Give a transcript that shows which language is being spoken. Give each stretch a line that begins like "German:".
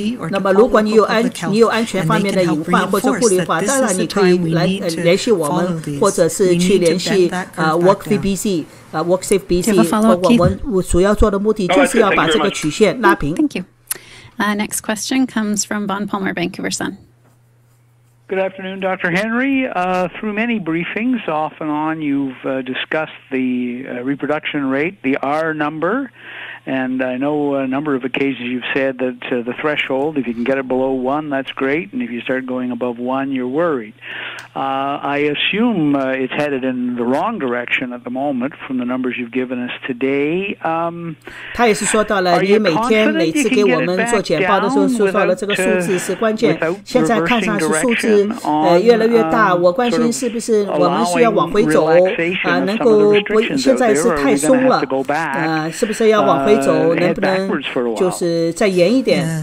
Chinese: 那么如果你有安全方面的隐患或者顾虑的话，当然你可以来联系我们，或者是去联系WorkSafe BC WorkSafe BC。我们主要做的目的就是要把这个曲线拉平。
English: Thank you. Next question comes from Bon Palmer, Vancouver Sun. Good afternoon, Dr. Henry. Through many briefings, off and on, you've discussed the reproduction rate, the R number, and I know a number of occasions you've said that the threshold, if you can get it below 1, that's great, and if you start going above 1, you're worried. I assume it's headed in the wrong direction at the moment from the numbers you've given us today.
Chinese: 他也是说到了，你每次给我们做简报的时候说到了这个数字是关键。现在看上去数字越来越大，我关心是不是我们需要往回走能够不现在是太松了是不是要往回走，能不能就是再严一点